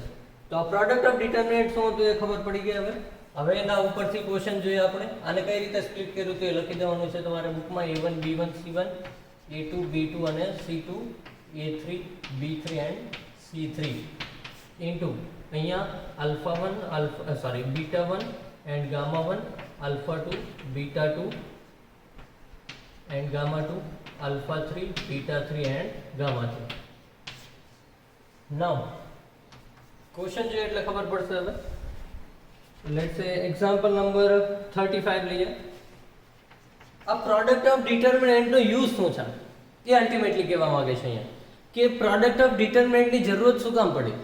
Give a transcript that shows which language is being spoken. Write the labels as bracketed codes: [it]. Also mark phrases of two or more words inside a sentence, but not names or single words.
[gu] તો આ [en] product of determinant [gu] શું હતું એ ખબર પડી ગઈ. હવે એના ઉપરથી ક્વેશ્ચન જોઈએ આપણે. આને કઈ રીતે સ્પ્લિટ કર્યું તો એ લખી દેવાનું છે તમારે બુકમાં. [en] A1 B1 C1, A2 B2 અને C2, A3 B3 and C3 into અહીંયા β1 and gamma1, α2 β2 and gamma2, α3 β3 and gamma3. now question [gu] જોઈએ એટલે ખબર પડશે. હવે [en] let's say example number 35 [gu] લઈએ. આ [en] product of determinant [gu] નો યુઝ શું છે એ અલ્ટિમેટલી કહેવા માંગે છે અહીંયા, કે [en] product of determinant [gu] ની જરૂરત શું કામ પડી?